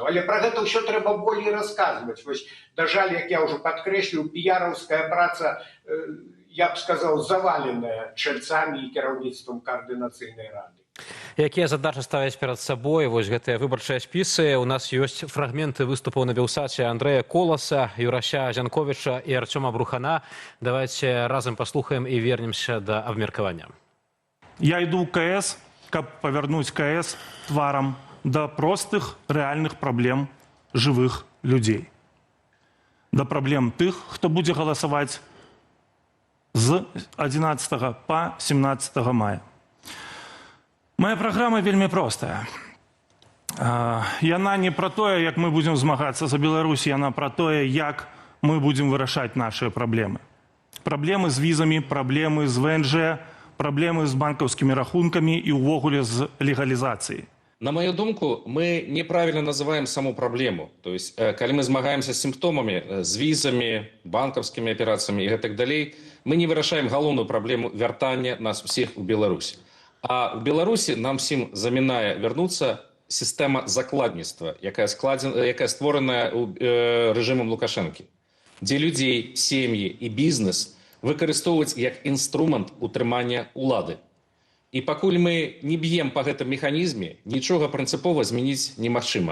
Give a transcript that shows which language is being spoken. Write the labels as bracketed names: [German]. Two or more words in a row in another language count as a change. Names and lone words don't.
[Belarusian] Але пра гэта ўсё трэба болей расказваць. Вось, на жаль, як я ўжо падкрэсліў, піяраўская праца, я б сказаў, заваленая чальцамі і кіраўніцтвам каардынацыйнай рады. Якія задачы ставяць перад сабой вось гэтыя выбарчыя спісы? У нас ёсць фрагменты выступаў на Белсаце Андрэя Коласа, Юрася Зянковіча і Арцёма Брухана. Давайте разам паслухаем і вернемся да абмеркавання. [Russian] Я иду к КС, [Belarusian] каб павярнуць КС тварам да простых рэальных праблем жывых людзей. Да праблем тых, хто будзе галасаваць з 11 па 17 мая. Моя праграма вельмі простая. Яна не пра тое, як мы будзем змагацца за Беларусь, яна пра тое, як мы будзем вырашаць нашыя праблемы. Праблемы з візамі, праблемы з ВНЖ, праблемы з банкаўскімі рахункамі і ўвогуле з легалізацыяй. На мою думку, [Russian] мы неправильно называем саму проблему. То есть, когда мы змагаемся с симптомами, с визами, банковскими операциями и так далее, мы не вырашаем головную проблему вяртання нас всех в Беларусь. [Belarusian] А в Беларусі нам всім замінае вярнуцца сістэма закладніцтва, якая створаная рэжымам Лукашэнкі, дзе людзей, сем'і і бізнес выкарыстоўваць як інструмент утрымання ўлады. І пакуль мы не б'ем па гэтым механізме, нічога прынцыпова змяніць немагчыма.